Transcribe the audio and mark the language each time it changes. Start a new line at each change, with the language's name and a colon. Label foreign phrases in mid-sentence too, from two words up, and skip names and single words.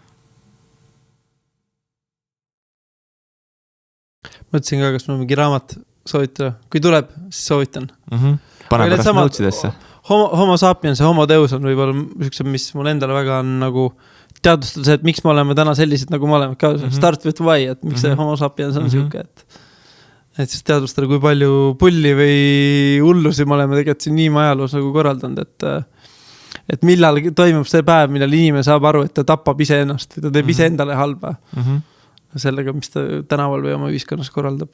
Estonian: Mõtlesin ka, kas mul mingi raamat soovitada. Kui tuleb, siis soovitan. Pane pärast nõutsidesse. Homo sapiens ja homo deus on võib-olla üks, mis mul endale väga on nagu teadvustada see, et miks me oleme täna sellised, nagu me oleme. Start with why, et miks see homo sapiens on siuke, et siis teadvustada, kui palju pulli või hullusi me oleme tegelikult siin nii ajaloos nagu korraldanud, et millal toimub see päev, millal inimene saab aru, et ta tapab ise ennast või ta teeb ise endale halba sellega, mis ta tänaval või oma ühiskonnas korraldab.